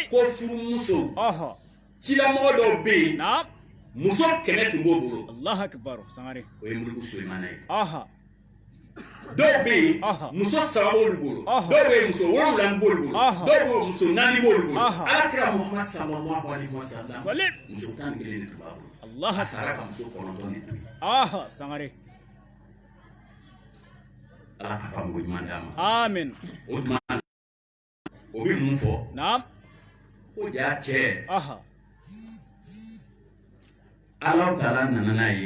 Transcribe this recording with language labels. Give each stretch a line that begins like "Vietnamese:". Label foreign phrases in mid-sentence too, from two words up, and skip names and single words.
Bambara: ko furumusow aha cilamɔgɔ dɔw bɛ yen naam muso 100 tun b'o bolo
Arabic: الله أكبر sangare
Bambara: o ye Muluku Sulemana ye aha dɔw bɛ yen Aha. muso 3 b'olu bolo Aha. dɔw bɛ yen muso 7 b'olu bolo Aha. dɔw bɛ yen muso 4 b'olu bolo Aha.
Arabic: Alakira Muhammad صلى الله عليه وسلم
Bambara: Salim. muso 11 de tun b'a bolo allah a sara ka akbar muso 9 de to yen aha sangare Ala ka faamu ɲuman d'a ma amin o tuma na o bɛ mun fɔ naam ko jaa cɛ aha Alahu taala nana n'a ye